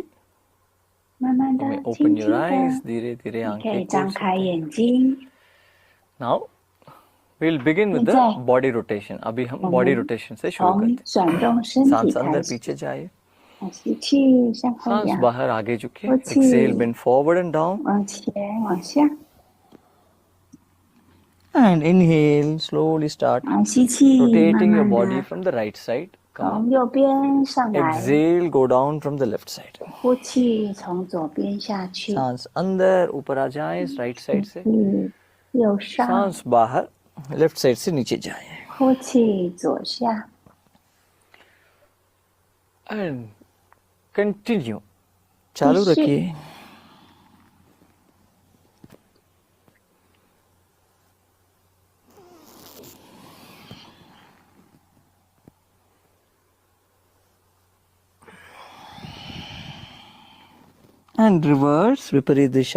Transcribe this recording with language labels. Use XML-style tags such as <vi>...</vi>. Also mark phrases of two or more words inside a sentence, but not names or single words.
<zh>慢慢</zh> <en>you</en> <zh>的</zh> <en>may、</en> <zh>轻</zh> <en>open</en> <zh>轻</zh> <en>your</en> <zh>的，</zh> <en>eyes.</en> <hi>धीरे-धीरे</hi> <zh>你可以</zh> <hi>आंखें</hi> <zh>张</zh> <hi>खोल</hi> <zh>开</zh> <hi>सकते हैं.</hi> <zh>眼睛。</zh> <en>Now, we'll begin with the</en> <zh>现在</zh> <en>body rotation.</en> <hi>अभी हम</hi> <zh>我</zh> <hi>body</hi> <zh>们</zh> <hi>rotation से शुरू</hi> <zh>从</zh> <hi>करते हैं.</hi> <zh>转动身体</zh> <hi>सांस</hi> <zh>开</zh> <hi>अंदर,</hi> <zh>始，</zh> <hi>पीछे जाइए.</hi> <zh>吸气向后</zh> <hi>सांस</hi> <zh>仰，</zh> <hi>बाहर, आगे झुकिए.</hi> <zh>呼气</zh> <en>Exhale, bend forward and down.</en> <zh>往前往下，</zh> <en>And inhale, slowly start</en> <zh>吸气，慢</zh> <en>rotating your</en> <zh>慢</zh> <en>body</en> <zh>的</zh> <en>from the right side. Come</en> <zh>从</zh> <en>up.</en> <zh>右边上来，</zh> <en>Exhale, go down from the left side.</en> <zh>呼气从左边下去，</zh> <hi>सांस अंदर, ऊपर आ जाए इस</hi> <en>right side</en> <hi>से.</hi> <zh>右上，</zh> <hi>सांस बाहर,</hi> <en>left side</en> <hi>से नीचे जाए.</hi> <zh>呼气左下，</zh> <en>And continue.</en> <hi>चालू</hi> <zh>继续。</zh> <hi>रखिए.</hi> <en>And reverse,</en> <hi>विपरीत दिशा.</hi>